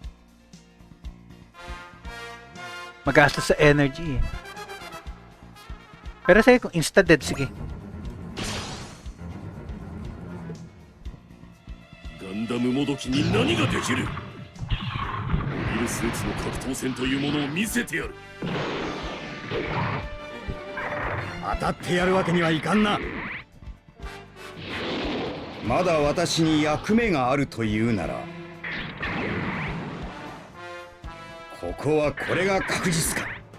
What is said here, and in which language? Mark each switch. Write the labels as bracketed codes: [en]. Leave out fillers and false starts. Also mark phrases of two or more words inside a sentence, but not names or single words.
[tl] Magastos sa energy eh. Pero sa'yo kung insta-dead, sige. [ja] Gundam もどきに何ができる。モビルスーツの格闘戦というものを見せてやる。当たってやるわけにはいかんな。まだ私に役目があるというなら、ここはこれが確実か。